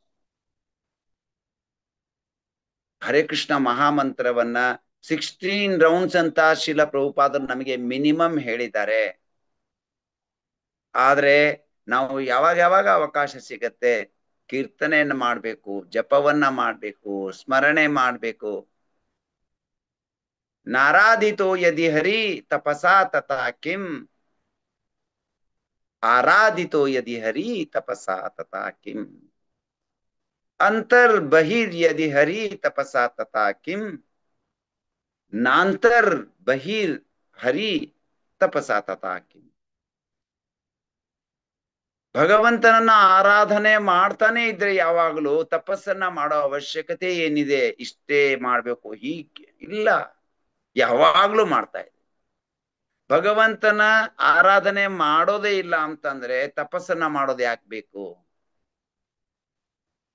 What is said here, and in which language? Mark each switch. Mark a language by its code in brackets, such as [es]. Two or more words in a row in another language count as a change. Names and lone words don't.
[kn] ಹರೇ ಕೃಷ್ಣ ಮಹಾಮಂತ್ರವನ್ನ 16 ರೌಂಡ್ಸ್ ಅಂತ ಶಿಲ ಪ್ರಭುಪಾದರು ನಮಗೆ ಮಿನಿಮಮ್ ಹೇಳಿದ್ದಾರೆ. ಆದ್ರೆ ನಾವು ಯಾವಾಗ ಅವಕಾಶ ಸಿಗತ್ತೆ ಕೀರ್ತನೆಯನ್ನ ಮಾಡ್ಬೇಕು, ಜಪವನ್ನ ಮಾಡ್ಬೇಕು, ಸ್ಮರಣೆ ಮಾಡ್ಬೇಕು. [sa] ನಾರಾಧಿತೋ ಯದಿ ಹರಿ ತಪಸಾ ತಥಾ ಕಿಂ, ಆರಾಧಿತೋ ಯದಿ ಹರಿ ತಪಸಾ ತಥಾ ಕಿಂ, ಅಂತರ್ ಬಹಿರ್ ಯದಿ ಹರಿ ತಪಸಾ ತಥಾ ಕಿಂ, ನಾಂತರ್ ಬಹಿರ್ ಹರಿ ತಪಸಾ ತಥಾ ಕಿಂ. [kn] ಭಗವಂತನನ್ನ ಆರಾಧನೆ ಮಾಡ್ತಾನೆ ಇದ್ರೆ ಯಾವಾಗಲೂ ತಪಸ್ಸನ್ನ ಮಾಡೋ ಅವಶ್ಯಕತೆ ಏನಿದೆ? ಇಷ್ಟೇ ಮಾಡ್ಬೇಕು ಹೀಗೆ ಇಲ್ಲ, ಯಾವಾಗ್ಲೂ ಮಾಡ್ತಾ ಇದೆ. ಭಗವಂತನ ಆರಾಧನೆ ಮಾಡೋದೇ ಇಲ್ಲ ಅಂತಂದ್ರೆ ತಪಸ್ಸನ್ನ ಮಾಡೋದು ಯಾಕೆ ಬೇಕು?